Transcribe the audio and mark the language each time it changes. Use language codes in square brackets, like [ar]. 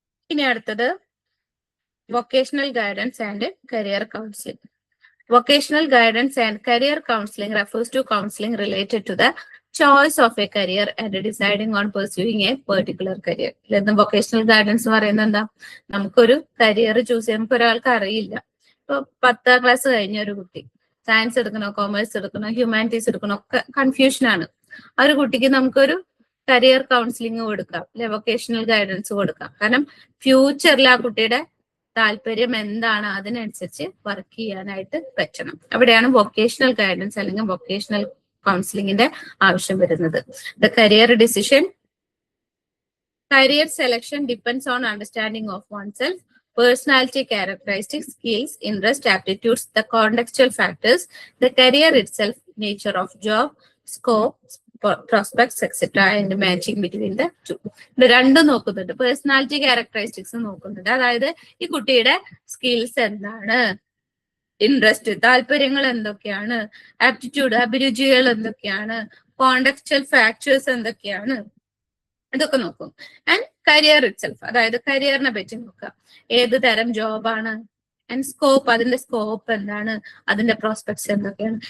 [ml] ഇനി അടുത്തത് [en] vocational guidance and career counseling. Vocational guidance and career counseling refers to counseling related to the choice of a career and deciding on pursuing a particular career. [ml] Vocational guidance പറയുന്നത് എന്താ? നമുക്കൊരു career choose ചെയ്യാൻ നമുക്ക് ഒരാൾക്ക് അറിയില്ല. ഇപ്പൊ 10ാം class കഴിഞ്ഞ ഒരു കുട്ടി സയൻസ് എടുക്കണോ, കൊമേഴ്സ് എടുക്കണോ, ഹ്യൂമാനിറ്റീസ് എടുക്കണോ ഒക്കെ കൺഫ്യൂഷൻ ആണ്. ആ ഒരു കുട്ടിക്ക് നമുക്കൊരു കരിയർ കൗൺസിലിംഗ് കൊടുക്കാം അല്ലെ, വൊക്കേഷണൽ ഗൈഡൻസ് കൊടുക്കാം. കാരണം ഫ്യൂച്ചറിൽ ആ കുട്ടിയുടെ താല്പര്യം എന്താണ് അതിനനുസരിച്ച് വർക്ക് ചെയ്യാനായിട്ട് പറ്റണം. അവിടെയാണ് വൊക്കേഷണൽ ഗൈഡൻസ് അല്ലെങ്കിൽ വൊക്കേഷണൽ കൗൺസിലിംഗിന്റെ ആവശ്യം വരുന്നത്. [en] The career decision, career selection depends on understanding of oneself, personality characteristics, skills, interest, aptitudes, the contextual factors, the career itself, nature of job, scope, prospects, etc. and matching between the two. [ml] ഇത് രണ്ടും നോക്കുന്നുണ്ട്. Personality characteristics നോക്കുന്നുണ്ട്. അതായത് ഈ കുട്ടിയുടെ skills എന്താണ്, interest താല്പര്യങ്ങൾ എന്തൊക്കെയാണ്, ആപ്റ്റിറ്റ്യൂഡ് അഭിരുചികൾ എന്തൊക്കെയാണ്, കോണ്ടെക്സ്റ്റുവൽ ഫാക്ടേഴ്സ് എന്തൊക്കെയാണ്, ഇതൊക്കെ നോക്കും. [en] and career itself, [ml] അതായത് കരിയറിനെ പറ്റി നോക്കുക. ഏത് തരം ജോബാണ്, ആൻഡ് സ്കോപ്പ്, അതിന്റെ സ്കോപ്പ് എന്താണ്, അതിന്റെ പ്രോസ്പെക്ട്സ് എന്തൊക്കെയാണ്.